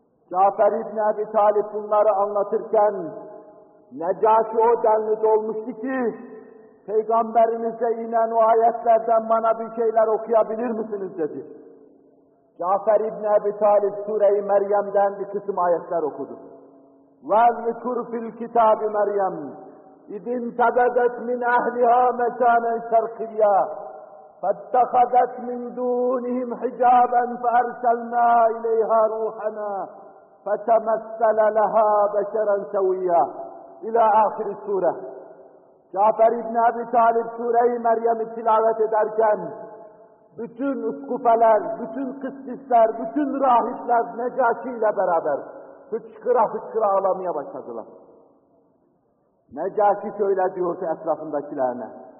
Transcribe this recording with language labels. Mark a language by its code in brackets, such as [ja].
[tr] Cafer İbn Ebi Talib bunları anlatırken, Necaşi o denli dolmuştu ki, Peygamberimize inen o ayetlerden bana bir şeyler okuyabilir misiniz dedi. Cafer İbn Ebi Talib Sure-i Meryem'den bir kısım ayetler okudu. [ar] وَذْكُرْ فِي الْكِتَابِ مَرْيَمْ اِذِنْ تَبَدَتْ مِنْ اَهْلِهَا مَكَانًا شَرْقِيًّا فَاتَّخَذَتْ مِنْ دُونِهِمْ حِجَابًا فَأَرْسَلْنَا اِلَيْهَا رُوحَنَا فَتَمَثَّلَ لَهَا بَشَرًا سَوِيًّا İlâ âhir-i sûre. [tr] Cafer İbn Ebi Talib Sûre-i Meryem'i tilavet ederken bütün üskufeler, bütün kıssisler, bütün rahipler Necaşi ile beraber hıçkıra hıçkıra ağlamaya başladılar. Necaşi şöyle diyordu etrafındakilerine.